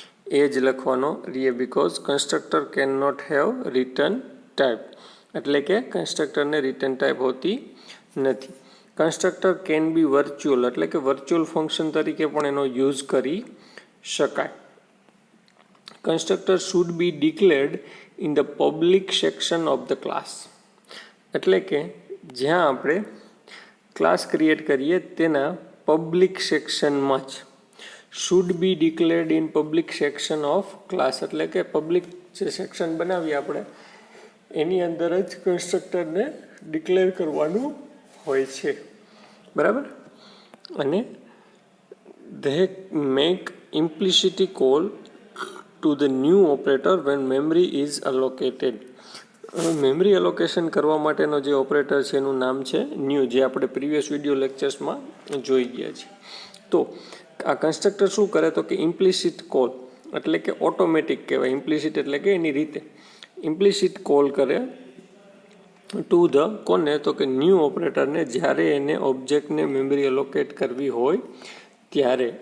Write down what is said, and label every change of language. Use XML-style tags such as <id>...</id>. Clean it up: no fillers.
<gu>એ જ લખવાનો રહે,</gu> <en>Because constructor can not have return type.</en> <gu>એટલે કે કન્સ્ટ્રક્ટરને રિટર્ન ટાઈપ હોતી નથી.</gu> <en>constructor can be virtual,</en> <gu>એટલે કે વર્ચ્યુઅલ ફંક્શન તરીકે પણ એનો યુઝ કરી શકાય.</gu> <en>Constructor should be declared in the public section of the class.</en> <gu>એટલે કે જ્યાં આપણે ક્લાસ ક્રિએટ કરીએ તેના પબ્લિક સેક્શનમાં જ.</gu> <en>should be declared in public section of class,</en> <gu>એટલે કે પબ્લિક જે સેક્શન બનાવીએ આપણે એની અંદર જ કન્સ્ટ્રક્ટરને ડિક્લેર કરવાનું હોય છે. બરાબર.</gu> <en>અને they make implicit call to the new operator when memory is allocated.</en> <gu>Memory allocation કરવા માટેનો જે ઓપરેટર છે એનું નામ છે ન્યૂ, જે આપણે પ્રીવિયસ વિડીયો લેક્ચર્સમાં જોઈ ગયા છે. તો આ કન્સ્ટ્રક્ટર શું કરે તો કે ઇમ્પ્લિસિટ કોલ એટલે કે ઓટોમેટિક કહેવાય. ઇમ્પ્લિસિટ એટલે કે એની રીતે ઇમ્પ્લિસિટ કોલ કરે ટુ ધ કોને તો કે ન્યૂ ઓપરેટરને જ્યારે એને ઓબ્જેક્ટને મેમરી એલોકેટ કરવી હોય ત્યારે.</gu>